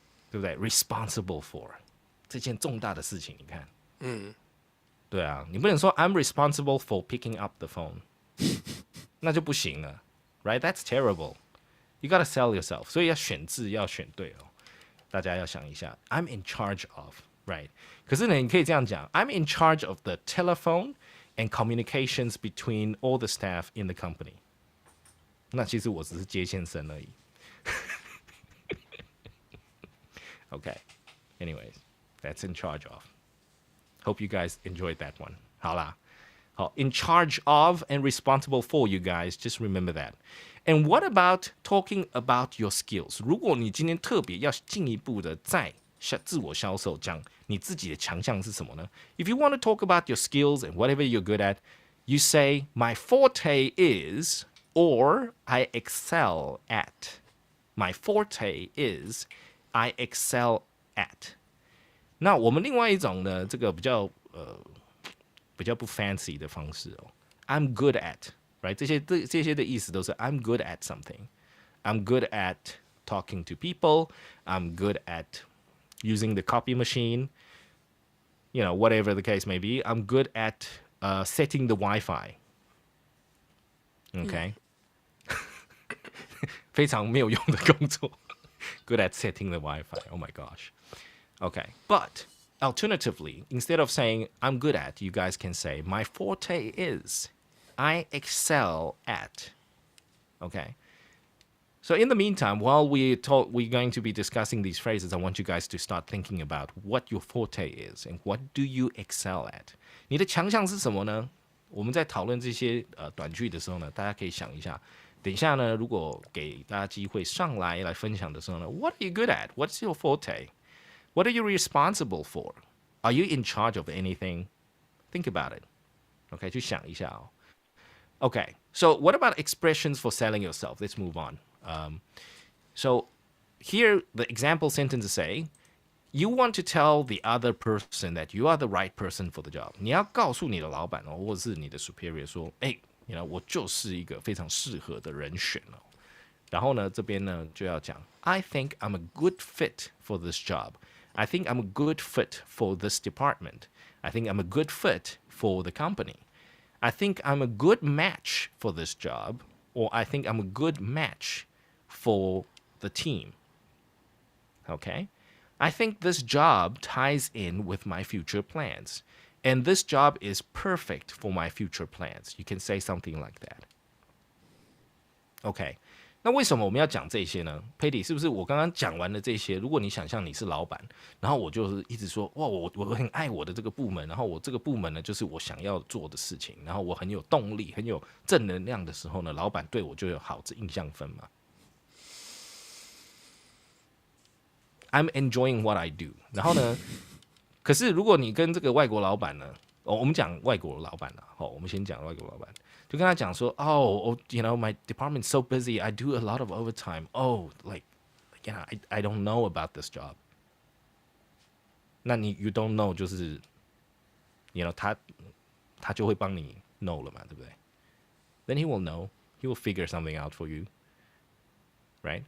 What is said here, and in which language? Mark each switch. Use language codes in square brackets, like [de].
[zh] 对不对 ？Responsible for 这件重大的事情，你看，对啊，你不能说 [en] I'm responsible for picking up the phone， [zh] 那就不行了 ， [en] right? That's terrible. You gotta sell yourself， [zh] 所以要选字要选对哦。大家要想一下 [en] ，I'm in charge of， right？ [zh] 可是呢，你可以这样讲 [en] ，I'm in charge of the telephone and communications between all the staff in the company。 [zh] 那其实我只是接线生而已。 [en] Okay. Anyways, that's in charge of. Hope you guys enjoyed that one. [zh] 好啦，好 [en] in charge of and responsible for, you guys, just remember that. And what about talking about your skills? [zh] 如果你今天特别要进一步的在自我销售，讲你自己的强项是什么呢？ [en] If you want to talk about your skills and whatever you're good at, you say, my forte is, or I excel at. My forte is, I excel at. [zh] 那我们另外一种呢，这个比较不 fancy 的方式哦 ， [en] I'm good at, right? 这些的意思都是 I'm good at something. I'm good at talking to people. I'm good at using the copy machine. You know, whatever the case may be. I'm good at setting the Wi-Fi. Okay. [zh] 非常没有用的工作。 [en] Good at setting the Wi-Fi. Oh my gosh. Okay. But alternatively, instead of saying I'm good at, you guys can say my forte is, I excel at. Okay. So in the meantime, while we're going to be discussing these phrases, I want you guys to start thinking about what your forte is and what do you excel at. [zh] 你的强项是什么呢？我们在讨论这些短句的时候呢，大家可以想一下。等一下呢，如果给大家机会上来分享的时候呢 ， [en] What are you good at? What's your forte? What are you responsible for? Are you in charge of anything? Think about it. OK， [zh] 去想一下哦。 [en] OK, so what about expressions for selling yourself? Let's move on. So here the example sentences say, you want to tell the other person that you are the right person for the job. [zh] 你要告诉你的老板哦，或者是你的 superior 说， [en] you know, [zh] 我就是一个非常适合的人选哦。然后呢，这边呢就要讲 I think I'm a good fit for this job. [en] I think I'm a good fit for this department. I think I'm a good fit for the company. I think I'm a good match for this job. Or I think I'm a good match for the team. Okay? I think this job ties in with my future plans. And this job is perfect for my future plans. You can say something like that. [zh] OK， 那为什么我们要讲这些呢 ？Patty， 是不是我刚刚讲完了这些？如果你想象你是老板，然后我就是一直说，哇，我很爱我的这个部门，然后我这个部门呢，就是我想要做的事情，然后我很有动力、很有正能量的时候呢，老板对我就有好的印象分嘛。 [en] I'm enjoying what I do。 [zh] 然后呢？可是如果你跟这个外国老板呢，我们讲外国老板啦，我们先讲外国老板，就跟他讲说， [en] you know, my department's so busy, I do a lot of overtime. Like, you know, I don't know about this job. 那你 you don't know 就是 ，you know, [zh] 他就会帮你 [en] know 了嘛，对不对 ？Then he will know, he will figure something out for you, right?